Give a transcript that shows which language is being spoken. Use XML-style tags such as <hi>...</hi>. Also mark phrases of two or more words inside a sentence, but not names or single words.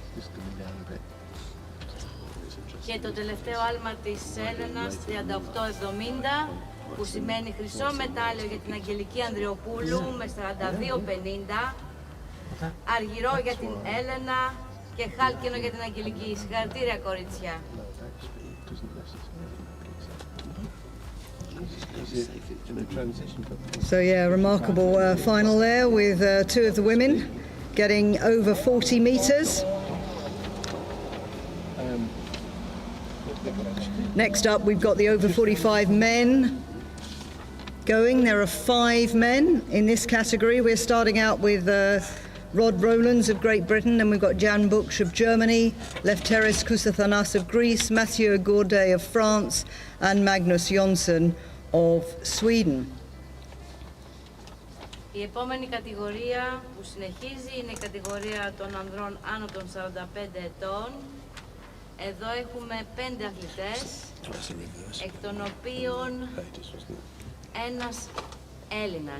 <el>Και το τελευταίο άλμα της Έλενας 38.70, που σημαίνει χρυσό μετάλλιο για την Αγγελική Ανδριοπούλου με 42.50, αργυρό για την Έλενα και χάλκινο για την Αγγελική. Συγχαρητήρια, κορίτσια.</el> <en>So yeah, remarkable final there with two of the women getting over 40 metres. Next up we've got the over 45 men going. There are 5 men in this category. We're starting out with Rod Rowlands of Great Britain, and we've got Jan Buksh of Germany, Lefteris Kousathanas of Greece, Mathieu Gourdet of France, and Magnus Jonsson of Sweden.</en> <el>Η επόμενη κατηγορία που συνεχίζει είναι η κατηγορία των ανδρών άνω των 45 ετών. Εδώ έχουμε 5 αθλητές, εκ των οποίων ένας Έλληνας.</el>